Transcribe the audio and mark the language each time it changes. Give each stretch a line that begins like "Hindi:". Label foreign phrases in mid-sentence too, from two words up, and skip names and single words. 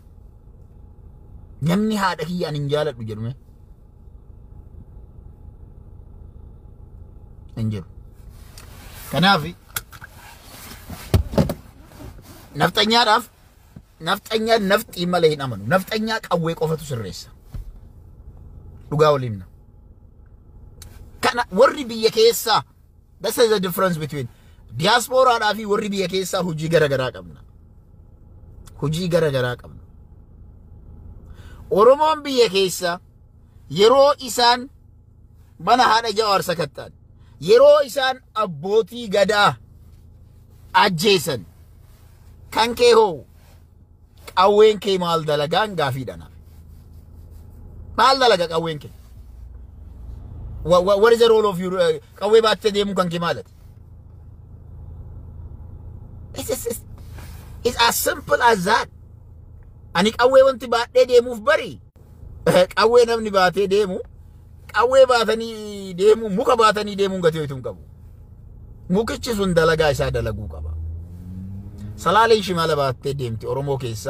Oromo: Namni haadha kiyyaan hin jaaladhu jedhume hin jiru. Kanaaf nafxanyaadhaaf nafxanyaa nafxii malee hin amanu. Nafxanyaa qawwee qofatu sirreessa. Dhugaa waliin. Kana warri biyya keessa,
English: that's the difference between diaspora
Oromo: fi warri biyya keessa hojii garagaraa qabna. Hojii garagaraa qabna. Oromoon biyya keessa yeroo isaan mana haadha Jawaar sakattaan, yeroo isaan abbootii gadaa ajjeesan kan kee hoo qawween kee maal dalagaan gaafiidhanaaf. Maal dalaga qawween kee?
English: What is the role of your
Oromo: qawwee baattee deemu kan kee maalati?
English: It's as simple as that.
Oromo: Ani qawwee wanti baadhee deemuuf bari. Qawwee namni baatee deemu, qawwee baatanii deemu, muka baatanii deemuun gatii ho'ituu hin qabu. Mukichi sun dalagaa isaa dalaguu qaba. Salaaleen shimala baattee deemti Oromoo keessaa.